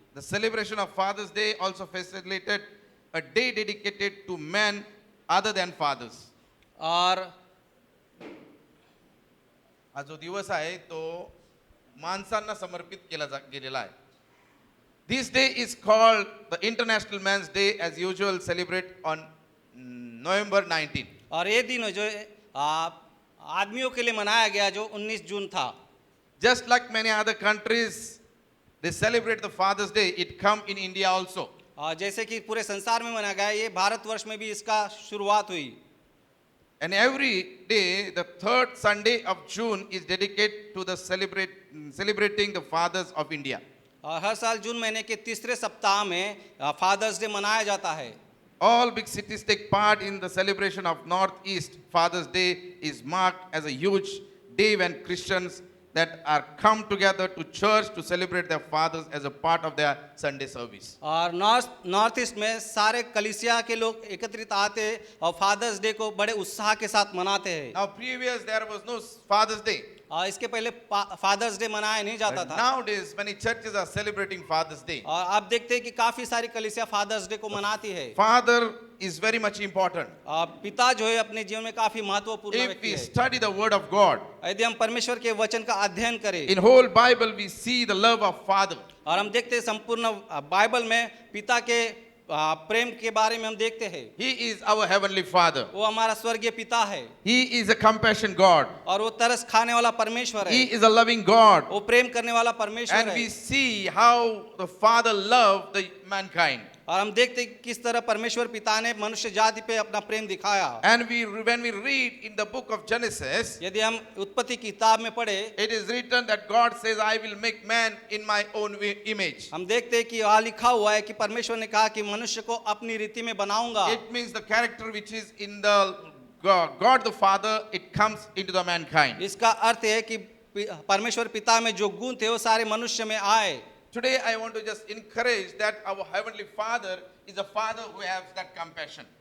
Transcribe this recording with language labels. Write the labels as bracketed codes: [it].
[en] The celebration of Father's Day also facilitated a day dedicated to men other than fathers. [hi] और [mr] हा जो दिवस आहे तो माणसांना समर्पित गेलेला आहे. [en] This day is called the International Men's Day, as usual celebrate on November 19. [hi] और ये दिन जो आदमियों के लिए मनाया गया जो 19 जून था। [en] Just like many other countries, they celebrate the Father's Day. It come in India also. [hi] जैसे कि पूरे संसार में मनाया गया, ये भारतवर्ष में भी इसका शुरुआत हुई। [en] And every day, the third Sunday of June is dedicated to the celebrating the fathers of India. [hi] और हर साल जून महीने के तीसरे सप्ताह में फादर्स डे मनाया जाता है। [en] All big cities take part in the celebration of Northeast. Father's Day is marked as a huge day when Christians that are come together to church to celebrate their fathers as a part of their Sunday service. [hi] और north east में सारे कलीसिया के लोग एकत्रित आते हैं और फादर्स डे को बड़े उत्साह के साथ मनाते हैं। [en] Now previous there was no Father's Day. [hi] इसके पहले फादर्स डे मनाया नहीं जाता [en] But [hi] था। [en] nowadays many churches are celebrating Father's Day. [hi] और आप देखते हैं कि काफी सारी कलीसिया फादर्स डे को मनाती है। [en] Father is very much important. [hi] पिता जो है अपने जीवन में काफी महत्वपूर्ण [en] If [hi] व्यक्ति [en] we [hi] है। [en] study the word of God, [hi] यदि हम परमेश्वर के वचन का अध्ययन करें [en] in whole Bible we see the love of Father. [hi] और हम देखते हैं संपूर्ण बाइबल में पिता के प्रेम के बारे में हम देखते हैं। [en] He is our heavenly Father. [hi] वो हमारा स्वर्गीय पिता है। [en] He is a compassion God. [hi] और वो तरस खाने वाला परमेश्वर [en] He [hi] है। [en] is a loving God. [hi] वो प्रेम करने वाला परमेश्वर [en] And [hi] है। [en] we see how the Father loved the mankind. [hi] और हम देखते हैं किस तरह परमेश्वर पिता ने मनुष्य जाति पे अपना प्रेम दिखाया। [en] And when we read in the book of Genesis, [hi] यदि हम उत्पत्ति की किताब में पढ़े, [en] it is written that God says, I will make man in my own image. [hi] हम देखते हैं कि वहाँ लिखा हुआ है कि परमेश्वर ने कहा कि मनुष्य को अपनी रीति में बनाऊंगा। [en] It means the character which is in the God the Father, it comes into the mankind. [hi] इसका अर्थ है कि परमेश्वर पिता में जो गुण थे वो सारे मनुष्य में आए। [en] Today I want to just encourage that our Heavenly Father is a Father who has that compassion.